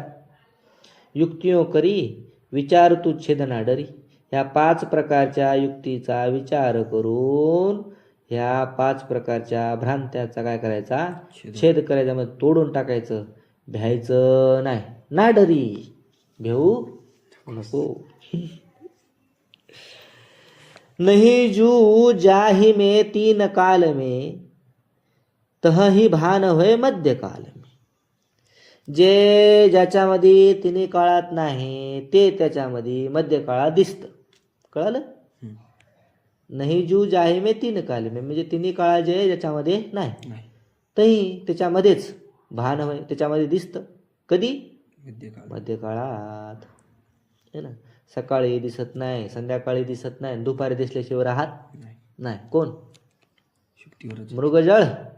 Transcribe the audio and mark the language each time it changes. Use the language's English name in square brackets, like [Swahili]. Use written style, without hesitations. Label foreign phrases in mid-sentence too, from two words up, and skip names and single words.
[Hindi] युक्तियों करी विचार तू छेदना डरी. [Marathi] ह्या 5 प्रकारच्या युक्तीचा विचार करून ह्या 5 प्रकारच्या भ्रांत्याचा काय करायचा? छेद करायचा. मग तोडून टाकायचं, भ्यायचं नाही. [Hindi] ना डरी. [Marathi] घेऊ नको. [Hindi] नहीं जू जाहि में तीन काल में तहहि भान होय मध्य काल में. [Marathi] जे ज्याच्यामध्ये तिन्ही काळात नाही ते त्याच्यामध्ये मध्य काळात दिसतं. कळालं? [Hindi] नाही जू जाहि में तीन काल में [Marathi] म्हणजे तिन्ही काळा जे ज्याच्यामध्ये नाही तही त्याच्यामध्येच भान होय त्याच्यामध्ये दिसतं. कधी? मध्य काळात. [Hindi] है ना. [Marathi] सकाळी दिसत नाही, संध्याकाळी दिसत नाही, दुपारी दिसल्याशिवाय राहत नाही. कोण? मृगजळ.